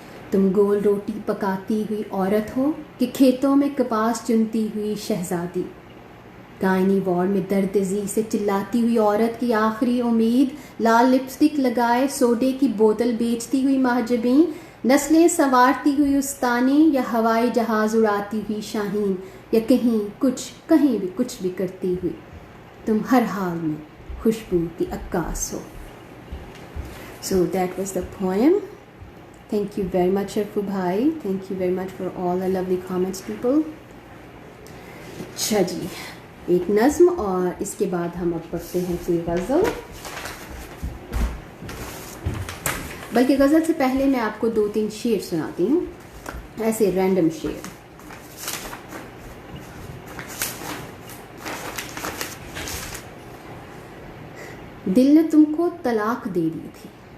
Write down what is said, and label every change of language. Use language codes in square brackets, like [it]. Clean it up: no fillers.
[ur] تم گول روٹی پکاتی ہوئی عورت ہو کہ کھیتوں میں کپاس چنتی ہوئی شہزادی، گائنی وارڈ میں درد ذیح سے چلاتی ہوئی عورت کی آخری امید، لال لپسٹک لگائے سوڈے کی بوتل بیچتی ہوئی محجبیں، نسلیں سنوارتی ہوئی استانی، یا ہوائی جہاز اڑاتی ہوئی شاہین، یا کہیں بھی کچھ بھی کرتی ہوئی، تم ہر حال میں خوشبو کی عکاس ہو۔ [en] So that was the poem. Thank you very much Arfu bhai. Thank you very much for all the lovely comments people. [ur] اچھا جی، ایک نظم اور اس کے بعد ہم اب پڑھتے ہیں کوئی غزل، بلکہ غزل سے پہلے میں آپ کو 2-3 شعر سناتی ہوں، ایسے رینڈم شعر۔ دل نے تم کو طلاق دے دی تھی،